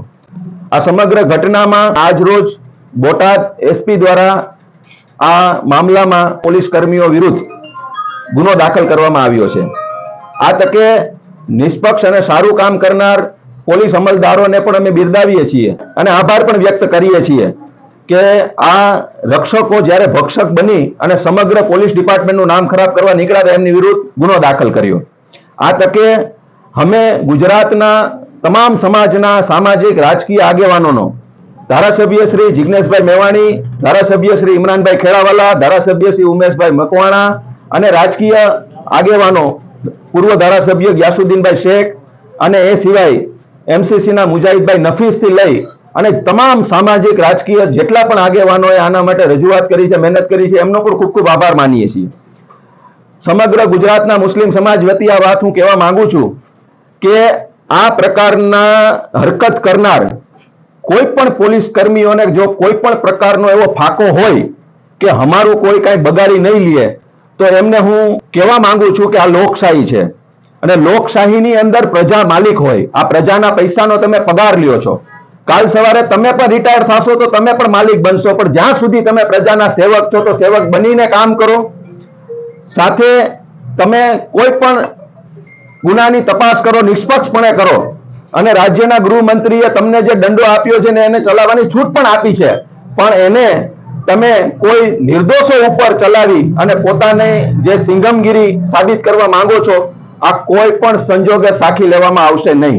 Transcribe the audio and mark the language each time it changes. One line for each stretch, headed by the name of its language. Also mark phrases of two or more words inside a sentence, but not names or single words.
Gujarati: આ સમગ્ર ઘટનામાં આજ રોજ બોટાદ એસપી દ્વારા આ મામલામાં પોલીસ કર્મીઓ વિરુદ્ધ ગુનો દાખલ કરવામાં આવ્યો છે। આ તકે નિષ્પક્ષ અને સારૂ કામ કરનાર પોલીસ અમલદારોને પણ અમે બિરદાવીએ છીએ અને આભાર પણ વ્યક્ત કરીએ છીએ કે આ રક્ષકો જ્યારે ભક્ષક બની અને સમગ્ર પોલીસ ડિપાર્ટમેંટનું નામ ખરાબ કરવા નિકળ્યા હતા એમની વિરુદ્ધ ગુનો દાખલ કર્યો। આ તકે અમે ગુજરાતના તમામ સમાજના સામાજિક રાજકીય આગેવાનોનો ધારાસભ્ય શ્રી જિગ્નેશભાઈ મેવાણી, ધારાસભ્ય શ્રી ઇમરાનભાઈ ખેડાવાલા, ધારાસભ્ય શ્રી ઉમેશભાઈ મકવાણા અને રાજકીય આગેવાનો પૂર્વ ધારાસભ્ય ગ્યાસુદ્દીનભાઈ શેખ અને એ સિવાય એમસીસી ના મુજાહિદભાઈ નફીસ થી લઈ અને તમામ સામાજિક રાજકીય જેટલા પણ આગેવાનોએ આના માટે રજૂઆત કરી છે, મહેનત કરી છે, એમનો પણ ખૂબ ખૂબ આભાર માનીએ છીએ। સમગ્ર ગુજરાતના મુસ્લિમ સમાજ વતી આ વાત હું કહેવા માંગુ છું કે આ પ્રકારના હરકત કરનાર કોઈ પણ પોલીસ કર્મીઓને જો કોઈ પણ પ્રકારનો એવો ફાકો હોય કે હમારૂ કોઈ કાઈ બગાડી નહીં લીએ તો એમને હું કહેવા માંગુ છું કે આ લોકશાહી છે અને લોકશાહીની અંદર પ્રજા માલિક હોય। આ પ્રજાના પૈસાનો તમે પગાર લ્યો છો, કાલ સવારે તમે પણ રિટાયર થશો તો તમે પણ માલિક બનશો, પણ જ્યાં સુધી તમે પ્રજાના સેવક છો તો સેવક બનીને કામ કરો। સાથે તમે કોઈ પણ ગુનાની તપાસ કરો, નિષ્પક્ષપણે કરો અને રાજ્યના ગૃહમંત્રીએ તમને જે દંડો આપ્યો છે ને એને ચલાવવાની છૂટ પણ આપી છે, પણ એને તમે કોઈ નિર્દોષો ઉપર ચલાવી અને પોતાને જે સિંઘમગિરી સાબિત કરવા માંગો છો આ કોઈ પણ સંજોગે સાખી લેવામાં આવશે નહીં।